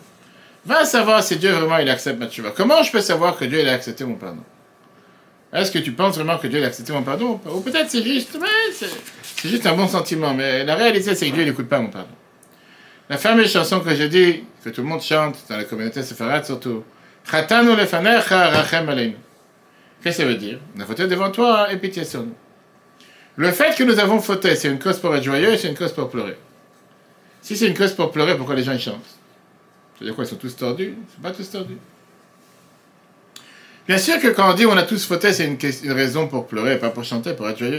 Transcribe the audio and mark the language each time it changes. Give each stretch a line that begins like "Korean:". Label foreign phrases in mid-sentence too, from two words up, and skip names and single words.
French: Va savoir si Dieu vraiment il accepte ma tchouva. Comment je peux savoir que Dieu il a accepté mon pardon? Est-ce que tu penses vraiment que Dieu a accepté mon pardon? Ou peut-être c'est juste, c'est juste un bon sentiment, mais la réalité c'est que Dieu n'écoute pas mon pardon. La fameuse chanson que j'ai dit, que tout le monde chante, dans la communauté séfarade surtout,
Hebrew: חטאנו לפניך רחם עלינו.
French: Qu'est-ce que ça veut dire? On a fauté devant toi, aie pitié sur nous. Le fait que nous avons fauté, c'est une cause pour être joyeux, c'est une cause pour pleurer. Si c'est une cause pour pleurer, pourquoi les gens ils chantent? C'est-à-dire quoi, ils sont tous tordus? C'est pas tous tordus. Bien sûr que quand on dit on a tous fauté, c'est une raison pour pleurer, pas pour chanter, pour être joyeux.